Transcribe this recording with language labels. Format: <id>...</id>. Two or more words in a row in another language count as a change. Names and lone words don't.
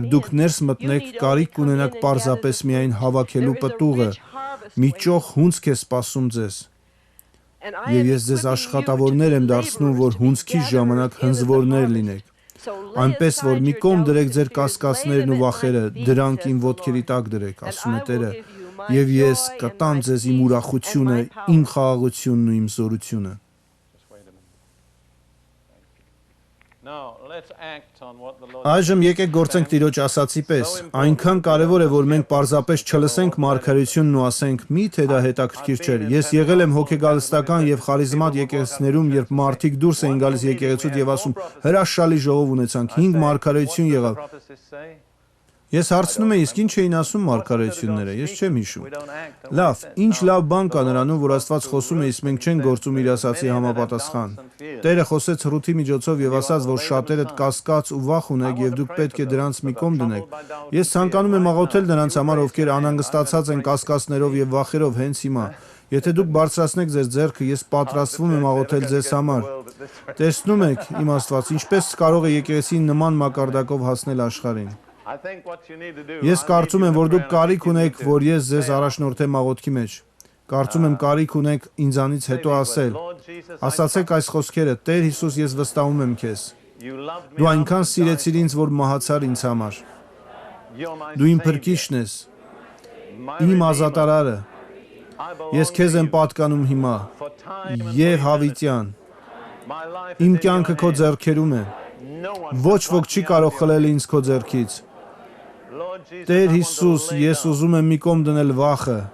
<hy>դուք ներս մտնեք, կարիք կունենաք պարզապես միայն հավաքելու պտուղը։ Մի ճոխ հունձք է սպասում ձեզ։ Եվ ես ձեզ աշխատավորներ եմ դարձնում, որ հունձքի ժամանակ հնձվորներ լինեք։ Այնպես որ մի կողմ դրեք ձեր կասկածներն ու վախերը, դրանք իմ ոտքերի տակ դրեք, ասում է Տերը, եւ ես կտամ ձեզ իմ ուրախությունը, իմ խաղաղությունն ու իմ զորությունը։</hy> <en>Just wait a minute. Now, let's act on what the Lord</en> <hy>Այժմ եկեք գործենք Տիրոջ ասացի պես։ Այնքան կարևոր է, որ մենք պարզապես չլսենք մարգարեությունն ու ասենք՝ «Միթե դա հետաքրքիր չէր»։ Ես եղել եմ հոգեգալստական եւ խարիզմատ եկեղեցիներում, երբ մարդիկ դուրս էին գալիս եկեղեցուց եւ ասում՝ «Հրաշալի ժողով ունեցանք, 5 մարգարեություն եղավ»։</hy> <en>prophecies say.</en> <hy>Ես հարցնում եմ, իսկ ինչ էին ասում մարգարեությունները, ես չեմ հիշում։</hy> <en>We don't act on</en> <hy>Լավ,</hy> <en>what we</en> <hy>ինչ</hy> <en>say.</en> <hy>լավ բան կա նրանում, որ Աստված խոսում է, իսկ մենք չենք գործում իր ասացի համապատասխան։ Տերը խոսեց Հռութի միջոցով եւ ասաց, որ շատերդ կասկած ու վախ ունեք եւ դուք պետք է դրանց մի կողմ դնեք։ Ես ցանկանում եմ աղոթել նրանց համար, ովքեր անհանգստացած են կասկածներով եւ վախերով հենց հիմա։ Եթե դուք բարձրացնեք ձեր ձեռքը, ես պատրաստվում եմ աղոթել ձեզ համար։ Տեսնում եք, իմ Աստված, ինչպես կարող է եկեղեցին նման մակարդակով հասնել աշխարհին։</hy> <en>I think what you need to do.</en> <hy>Ես կարծում եմ, որ դուք կարիք ունեք, որ ես ձեզ առաջնորդեմ աղոթքի մեջ։ Կարծում եմ կարիք ունեք ինձանից հետո ասել։ Ասացեք այս խոսքերը. Տեր Հիսուս, ես վստահում եմ քեզ։ Դու այնքան սիրեցիր ինձ, որ մահացար ինձ համար։ Դու իմ փրկիչն ես, իմ ազատարարը։ Ես քեզ եմ պատկանում հիմա եւ հավիտյան։ Իմ կյանքը քո ձեռքերում է։ Ոչ ոք չի կարող խլել ինձ քո ձեռքից։ Տեր Հիսուս, ես ուզում եմ մի կողմ դնել վախը,</hy>